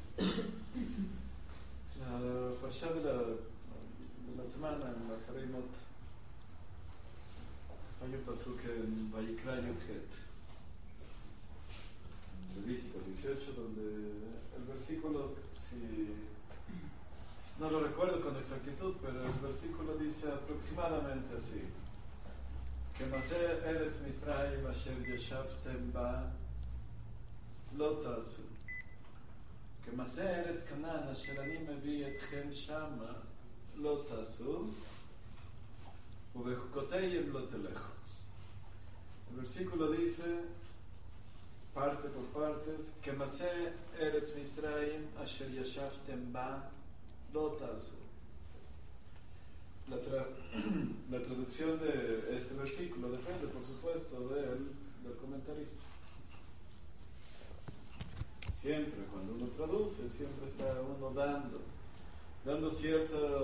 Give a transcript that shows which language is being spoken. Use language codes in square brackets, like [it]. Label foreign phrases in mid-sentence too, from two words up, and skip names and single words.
[es] La Parshat de la semana en la Acharei-Mot hay un pasuk en Vayikra Yud-Het, Levítico 18, donde el versículo, si no lo recuerdo con exactitud, pero el versículo dice aproximadamente así: [he] כמעשה ארץ מצרים אשר ישבתם בה לא תעשו. כמעשה ארץ כנען אשר אני מביא אתכם שמה לא תעשו ובחקתיהם לא תלכו. [es] El versículo dice, parte por partes, [he] כמעשה ארץ מצרים אשר ישבתם בה לא תעשו. [es] La traducción de este versículo depende, por supuesto, del comentarista. Siempre, cuando uno traduce, siempre está uno dando cierta...